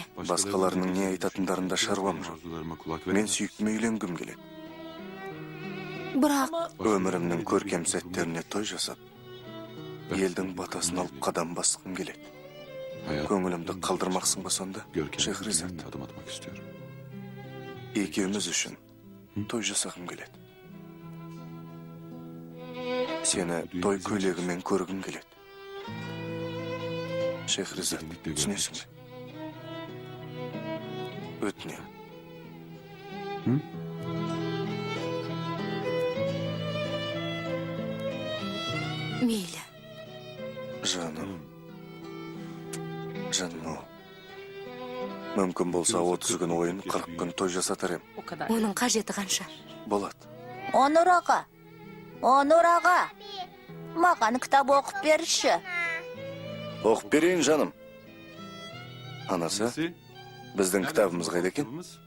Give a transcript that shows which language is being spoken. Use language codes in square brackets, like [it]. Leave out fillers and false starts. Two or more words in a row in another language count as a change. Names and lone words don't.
[kk] Басқаларының не айтатындарында шаруам жоқ. Мен сүйіктіме үйленгім келеді. Бірақ Өмірімнің көркем сәттеріне той жасап, елдің батасын алып қадам басқым келеді. Көңілімді қалдырмақсың ба сонда, Шехризат? [tr] Adım atmak istiyorum. [kk] Екеуміз үшін той жасағым келеді. Сені той көйлегімен көргім келеді. Шехризат, түсінесің бе? Өтінем. мейлі. Жаным. Жаным. Мүмкін болса 30 күн ойын, 40 күн той жасатар ем. [tr] O kadar. [kk] Оның қажеті қанша? Болады. Онур аға. Онур аға. Маған кітап оқып берші. Оқып берейін, жаным. Анасы, біздің кітабымыз қайда екен?